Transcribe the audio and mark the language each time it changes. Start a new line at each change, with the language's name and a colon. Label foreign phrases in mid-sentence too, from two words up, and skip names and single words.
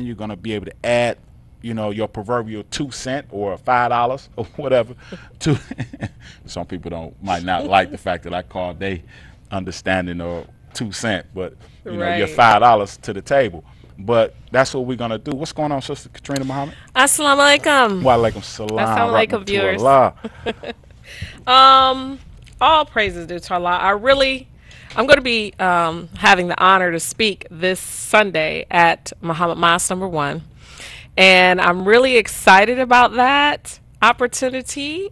English: You're going to be able to add, your proverbial 2 cents or $5 or whatever. Some people might not like the fact that I called they understanding or 2 cents, but your $5 to the table. But that's what we're going to do. What's going on, Sister Katrina Muhammad?
Arabic: السلام عليكم. وعليكم السلام. السلام عليكم,
English: viewers. All praises due to Allah. I'm going to be having the honor to speak this Sunday at Muhammad Mosque number 1. And I'm really excited about that opportunity.